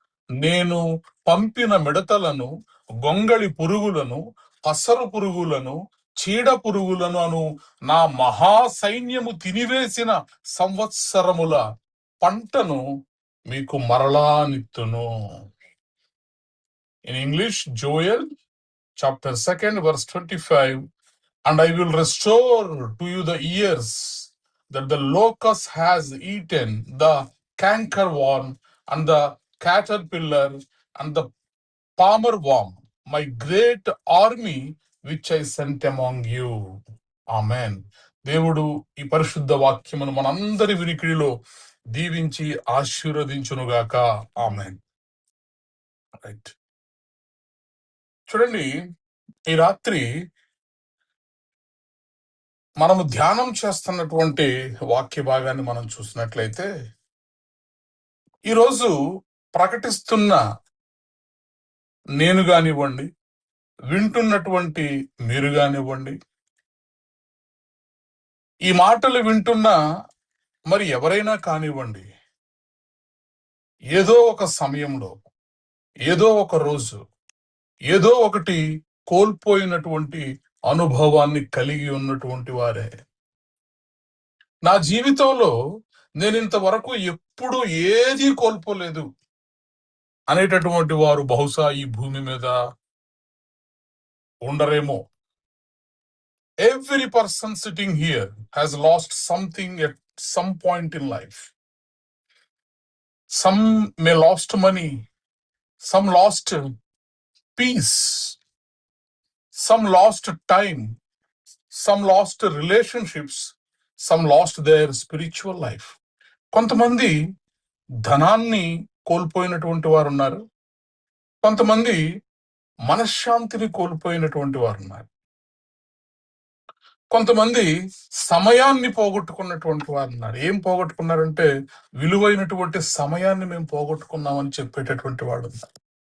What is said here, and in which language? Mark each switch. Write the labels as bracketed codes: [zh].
[te] నేను పంపిన మిడతలను, గొంగళి పురుగులను, పసరు పురుగులను, చీడ పురుగులను అను నా మహాసైన్యము తినివేసిన సంవత్సరముల పంటను మీకు మరలా నిత్తును. [en] In English, Joel chapter 2 verse 25, and I will restore to you the years that the locust has eaten, the cankerworm and the caterpillar and the palmer worm, my great army which I sent among you. [te] Amen. దేవుడు ఈ పరిశుద్ధ వాక్యమును మనందరి వినికిడిలో దీవించి ఆశీర్వదించునుగాక. Amen. Right. చూడండి, ఈ రాత్రి మనము ధ్యానం చేస్తున్నటువంటి వాక్య భాగాన్ని మనం చూసినట్లయితే, ఈరోజు ప్రకటిస్తున్న నేను కానివ్వండి, వింటున్నటువంటి మీరు కానివ్వండి, ఈ మాటలు వింటున్న మరి ఎవరైనా కానివ్వండి, ఏదో ఒక సమయంలో, ఏదో ఒక రోజు, ఏదో ఒకటి కోల్పోయినటువంటి అనుభవాన్ని కలిగి ఉన్నటువంటి వారే. నా జీవితంలో నేను ఇంతవరకు ఎప్పుడు ఏది కోల్పోలేదు అనేటటువంటి వారు బహుశా ఈ భూమి మీద ఉండరేమో. [en] Every person sitting here has lost something at some point in life. Some may lost money, some lost peace, some lost time, some lost relationships, some lost their spiritual life. [te] కొంతమంది ధనాన్ని కోల్పోయినటువంటి వారు ఉన్నారు, కొంతమంది మనశ్శాంతిని కోల్పోయినటువంటి వారు ఉన్నారు, కొంతమంది సమయాన్ని పోగొట్టుకున్నటువంటి వారు ఉన్నారు. ఏం పోగొట్టుకున్నారంటే, విలువైనటువంటి సమయాన్ని మేము పోగొట్టుకున్నామని చెప్పేటటువంటి వాడు ఉన్నారు.